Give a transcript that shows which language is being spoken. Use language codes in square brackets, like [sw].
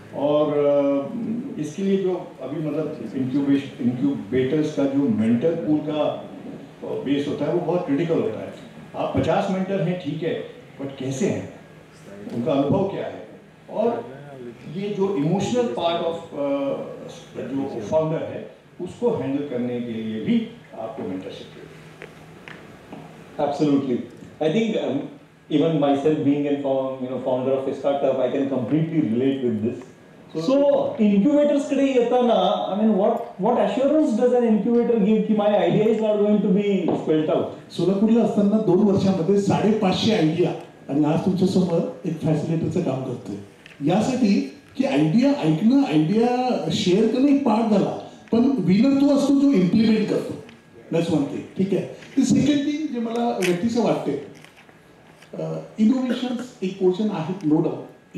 [hi] और इसके लिए जो अभी मतलब इंक्यूबेटर्स का जो मेंटर पूल का बेस होता है वो बहुत क्रिटिकल होता है. आप 50 मेंटर हैं ठीक है, बट कैसे हैं, उनका अनुभव क्या है, और ये जो इमोशनल पार्ट ऑफ जो फाउंडर है उसको हैंडल करने के लिए भी आपको मेंटरशिप चाहिए. [en] Absolutely. I think even myself being a founder of a startup, I can completely relate with this. So incubators [mr] कडे येताना, [en] I mean, what assurance does an incubator give कि my idea is not going to be spelled out? [mr] सोलापूरला असताना 2 वर्षामध्ये 550 idea, आणि आज तुमच्या समोर एक फॅसिलिटेटरचं काम करतोय. यासाठी की आयडिया ऐकणं, आयडिया शेअर करणं एक पार्ट झाला, पण विनर तो असतो जो इम्प्लिमेंट करतो. [en] That's one thing. [mr] ठीक आहे. ती सेकंड थिंग जे मला व्यक्तीचं वाटते, इनोव्हेशन्स एक पोर्शन आहेत, नो डाऊट.